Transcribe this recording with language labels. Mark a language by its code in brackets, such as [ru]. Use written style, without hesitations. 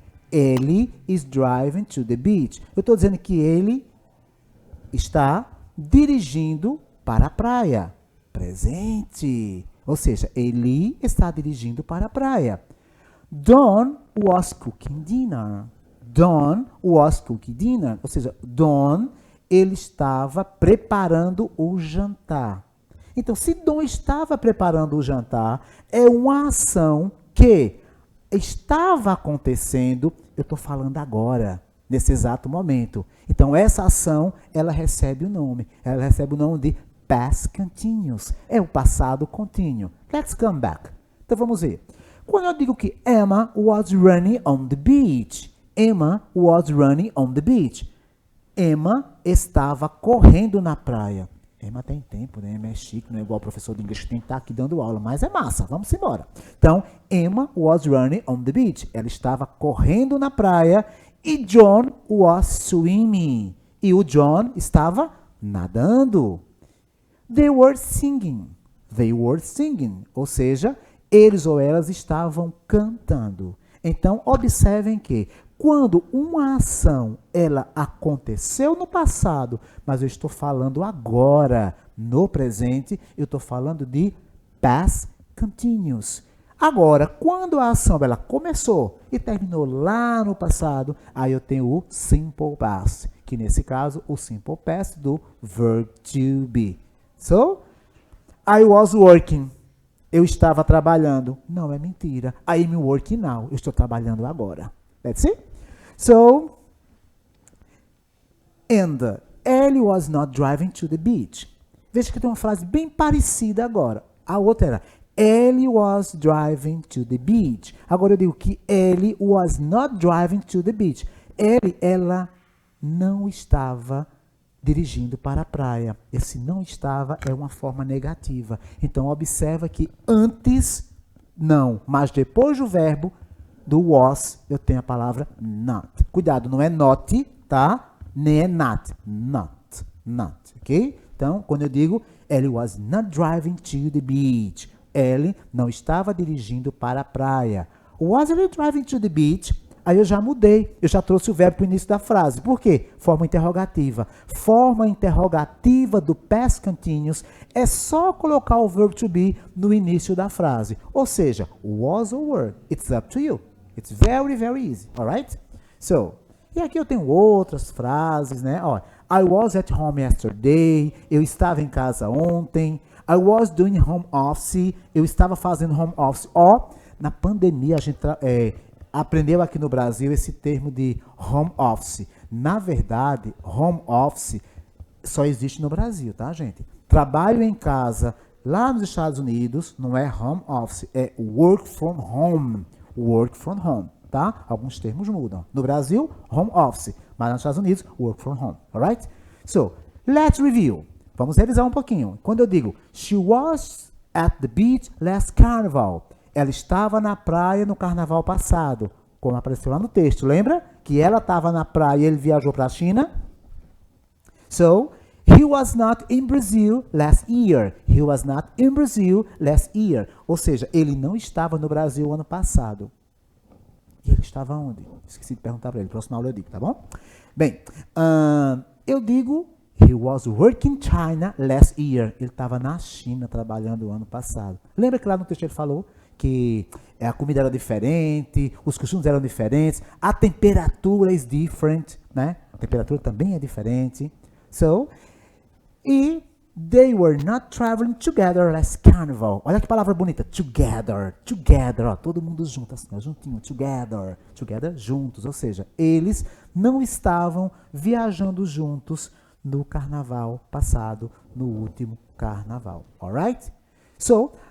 [en] Ele is driving to the beach. [pt] Eu estou dizendo que ele está dirigindo para a praia. Presente. Ou seja, ele está dirigindo para a praia. [en] Don was cooking dinner. Don was cooking dinner. [pt] Ou seja, Don, ele estava preparando o jantar. Então, se Don estava preparando o jantar, é uma ação que estava acontecendo, eu estou falando agora, nesse exato momento. Então, essa ação, ela recebe o nome. Ela recebe o nome de past continuous. É o passado contínuo. [en] Let's come back. [pt] Então, vamos ver. Quando eu digo que [en] Emma was running on the beach. Emma was running on the beach. [pt] Emma estava correndo na praia. Emma tem tempo, né? Emma é chique, não é igual o professor de inglês que tem que estar aqui dando aula, mas é massa, vamos embora. Então, Emma [en] was running on the beach. [pt] Ela estava correndo na praia e John [en] was swimming. [pt] E o John estava nadando. [en] They were singing. They were singing. [pt] Ou seja, eles ou elas estavam cantando. Então, observem que quando uma ação ela aconteceu no passado, mas eu estou falando agora, no presente, eu estou falando de past continuous. Agora, quando a ação ela começou e terminou lá no passado, aí eu tenho o simple past, que nesse caso, o simple past do verb to be. [en] So, I was working. [pt] Eu estava trabalhando. Não, é mentira. [en] I am working now. [pt] Eu estou trabalhando agora. [en] That's it. So, and Ellie was not driving to the beach. [pt] Veja que tem uma frase bem parecida agora. A outra era [en] Ellie was driving to the beach. [pt] Agora eu digo que [en] Ellie was not driving to the beach. [pt] Ellie, ela não estava dirigindo para a praia. Esse não estava é uma forma negativa. Então, observa que antes, não, mas depois do verbo, do was, eu tenho a palavra not. Cuidado, não é not, tá? Nem é not. Not, ok? Então, quando eu digo, [en] Ellie was not driving to the beach. [pt] Ellie não estava dirigindo para a praia. [en] Was Ellie driving to the beach? [pt] Aí eu já mudei, eu já trouxe o verbo para o início da frase. Por quê? Forma interrogativa. Forma interrogativa do past continuous é só colocar o verbo to be no início da frase. Ou seja, [en] was or were. It's up to you. It's very, very easy. Alright? [pt] So, e aqui eu tenho outras frases, né? [en] Ó, I was at home yesterday. [pt] Eu estava em casa ontem. [en] I was doing home office. [pt] Eu estava fazendo home office. Ó, na pandemia a gente aprendeu aqui no Brasil esse termo de home office. Na verdade, home office só existe no Brasil, tá, gente? Trabalho em casa lá nos Estados Unidos não é home office, é work from home. Work from home, tá? Alguns termos mudam. No Brasil, home office, mas nos Estados Unidos, work from home, alright? [en] So, let's review. [pt] Vamos revisar um pouquinho. Quando eu digo, [en] she was at the beach last carnival. [pt] Ela estava na praia no carnaval passado, como apareceu lá no texto. Lembra que ela estava na praia e ele viajou para a China? [en] So, he was not in Brazil last year. He was not in Brazil last year. [pt] Ou seja, ele não estava no Brasil ano passado. E ele estava onde? Esqueci de perguntar para ele. Próxima aula eu digo, tá bom? Bem, eu digo, [en] he was working in China last year. [pt] Ele estava na China trabalhando o ano passado. Lembra que lá no texto ele falou que a comida era diferente, os costumes eram diferentes, a temperatura [en] is different, [pt] né? A temperatura também é diferente. [en] So, e they were not traveling together last carnival. [pt] Olha que palavra bonita, together, together, ó, todo mundo junto, assim, ó, juntinho, together, together, juntos, ou seja, eles não estavam viajando juntos no carnaval passado, no último carnaval, alright? So,